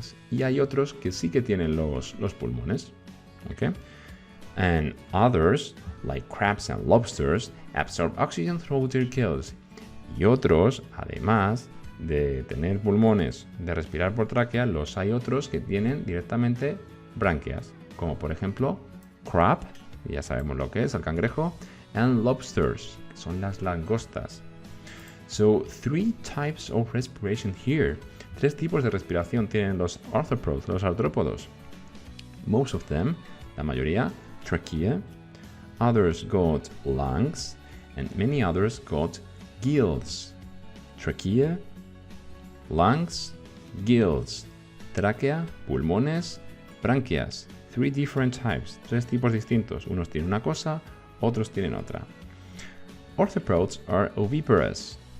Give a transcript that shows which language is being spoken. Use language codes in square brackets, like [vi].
[es] Y hay otros que sí que tienen los pulmones. ¿Ok? [en] And others, like crabs and lobsters, absorb oxygen through their gills. [es] Y otros, además de tener pulmones, de respirar por tráquea, hay otros que tienen directamente branquias, como por ejemplo crab, ya sabemos lo que es, el cangrejo, [en] and lobsters, [es] que son las langostas. [en] So, 3 types of respiration here. [es] 3 tipos de respiración tienen los arthropods, los artrópodos. [en] Most of them, [es] la mayoría, [en] trachea. Others got lungs, and many others got gills. Trachea, lungs, gills. [es] Tráquea, pulmones, branquias. [en] 3 different types, [es] 3 tipos distintos. Unos tienen una cosa, otros tienen otra. [en] Arthropods are oviparous.